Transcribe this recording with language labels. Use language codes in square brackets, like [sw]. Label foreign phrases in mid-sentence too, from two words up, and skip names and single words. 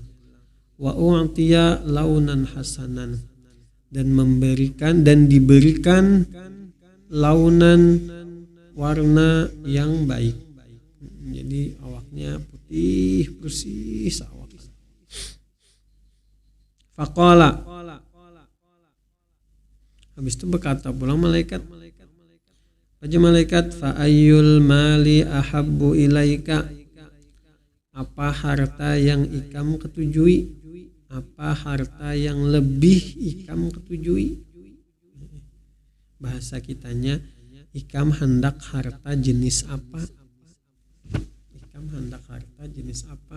[ar] وأعطي لونا حسنا, [bjn] dan diberikan launan, warna yang baik. Jadi awaknya putih bersih awak. Faqala, habis itu berkata pulang malaikat, wajah malaikat, [ar] فأي المال أحب إليك, [bjn] apa harta yang ikam ketujui, apa harta yang lebih ikam ketujui. Bahasa kitanya, ikam hendak harta jenis apa? Ikam hendak harta jenis apa?